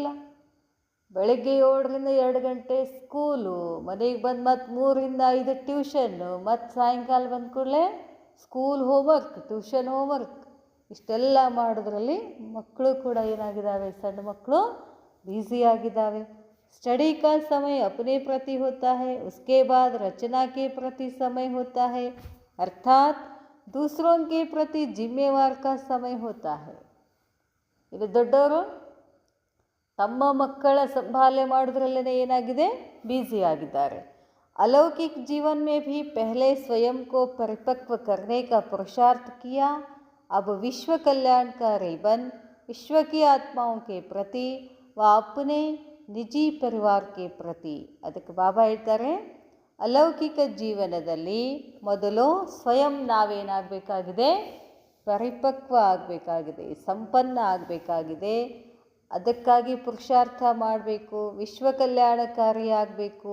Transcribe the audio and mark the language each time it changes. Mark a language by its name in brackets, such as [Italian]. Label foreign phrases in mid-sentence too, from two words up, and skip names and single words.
[Kannada] ಬೆಳಗ್ಗೆ 7ರಿಂದ 2 ಗಂಟೆ ಸ್ಕೂಲು, ಮನೆಗೆ ಬಂದು ಮತ್ತು 3ರಿಂದ 5 ಟ್ಯೂಷನ್ನು, ಮತ್ತು ಸಾಯಂಕಾಲ ಬಂದ ಕೂಡಲೇ [English] school homework, tuition homework, [Kannada] ಇಷ್ಟೆಲ್ಲ ಮಾಡೋದ್ರಲ್ಲಿ ಮಕ್ಕಳು ಕೂಡ ಏನಾಗಿದ್ದಾವೆ? ಸಣ್ಣ ಮಕ್ಕಳು ಬ್ಯುಸಿ ಆಗಿದ್ದಾವೆ. [Hindi] स्टडी का समय अपने प्रति होता है, उसके बाद रचना के प्रति समय होता है, अर्थात दूसरों के प्रति जिम्मेवार का समय होता है. [Kannada] ಇದು ದೊಡ್ಡವರು ತಮ್ಮ ಮಕ್ಕಳ ಸಂಭಾಲನೆ ಮಾಡೋದ್ರಲ್ಲೇ ಏನಾಗಿದೆ? ಬ್ಯುಸಿ ಆಗಿದ್ದಾರೆ. [Hindi] अलौकिक जीवन में भी पहले स्वयं को परिपक्व करने का पुरुषार्थ किया, अब विश्व कल्याणकारी बन विश्व की आत्माओं के प्रति व अपने निजी परिवार के प्रति. [Kannada] ಅದಕ್ಕೆ ಬಾಬಾ ಹೇಳ್ತಾರೆ, ಅಲೌಕಿಕ ಜೀವನದಲ್ಲಿ ಮೊದಲು ಸ್ವಯಂ ನಾವೇನಾಗಬೇಕಾಗಿದೆ? ಪರಿಪಕ್ವ ಆಗಬೇಕಾಗಿದೆ, ಸಂಪನ್ನ ಆಗಬೇಕಾಗಿದೆ. ಅದಕ್ಕಾಗಿ ಪುರುಷಾರ್ಥ ಮಾಡಬೇಕು, ವಿಶ್ವ ಕಲ್ಯಾಣಕಾರಿ ಆಗಬೇಕು.